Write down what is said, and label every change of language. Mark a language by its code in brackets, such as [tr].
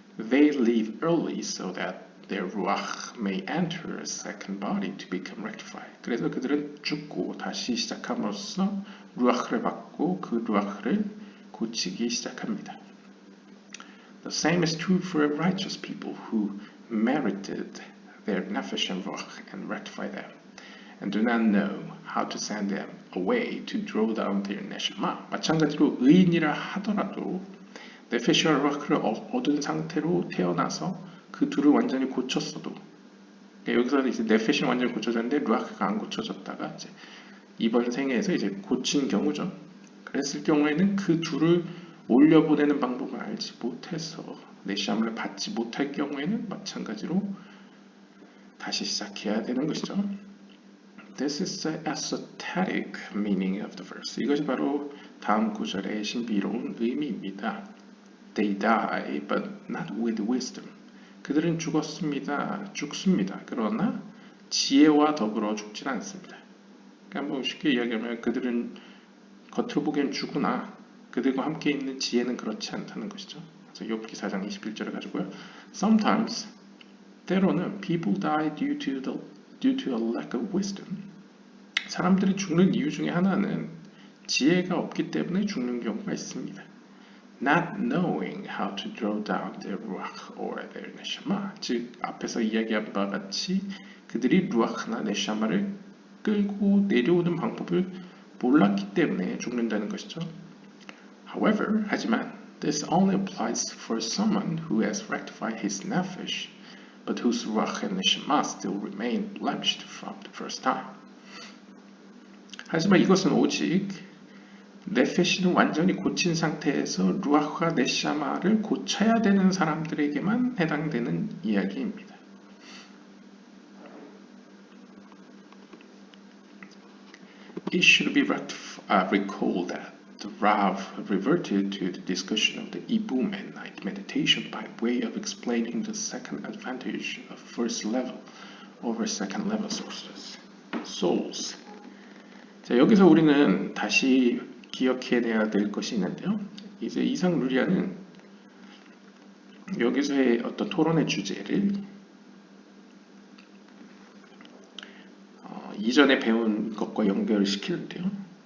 [en] They leave early so that their ruach may enter a second body to become rectified. [ko] 그래서 그들은 죽고 다시 시작함으로써 루아크를 받고 그 루아크를 고치기 시작합니다. [en] The same is true for righteous people who merited their nefesh and ruach and rectify them, and do not know how to send them away to draw down their neshama. [ko] 마찬가지로 의인이라 하더라도 네페시와 루아크를 얻은 상태로 태어나서 그 둘을 완전히 고쳤어도, 그러니까 여기서는 이제 네페시는 완전히 고쳐졌는데 루아크가 안 고쳐졌다가 이제 이번 생에서 이제 고친 경우죠. 그랬을 경우에는 그 둘을 올려보내는 방법을 알지 못해서 내시함을 받지 못할 경우에는 마찬가지로 다시 시작해야 되는 것이죠. [en] This is the esoteric meaning of the verse. [ko] 이것이 바로 다음 구절의 신비로운 의미입니다. [en] They die, but not with wisdom. [ko] 그들은 죽습니다. 그러나 지혜와 더불어 죽진 않습니다. 그러니까 뭐 쉽게 이야기하면 그들은 겉으로 보기엔 죽으나 그들과 함께 있는 지혜는 그렇지 않다는 것이죠. 그래서 욥기 4장 21절을 가지고요. [en] Sometimes [ko] 때로는 [en] people die due to a lack of wisdom. [ko] 사람들이 죽는 이유 중에 하나는 지혜가 없기 때문에 죽는 경우가 있습니다. [en] Not knowing how to draw down their ruach or their neshama. [ko] 즉 앞에서 이야기한 바와 같이 그들이 루아크나 네샤마를 끌고 내려오는 방법을 몰랐기 때문에 죽는다는 것이죠. [en] However, [ko] 하지만 [en] this only applies for someone who has rectified his nefesh, but whose ruach and neshama still remain blemished from the first time. [ko] 하지만 이것은 오직 네페시는 완전히 고친 상태에서 루아흐와 네샤마를 고쳐야 되는 사람들에게만 해당되는 이야기입니다. [en] It should be recalled that the Rav reverted to the discussion of the Ibum at night meditation by way of explaining the second advantage of first level over second level souls. [ko] 자, 여기서 우리는 다시 기억해내야 될 것이 있는데요. 이제 이상 루리아는 여기서의 어떤 토론의 주제를 이전에 배운 것과 연결을 시키는데요.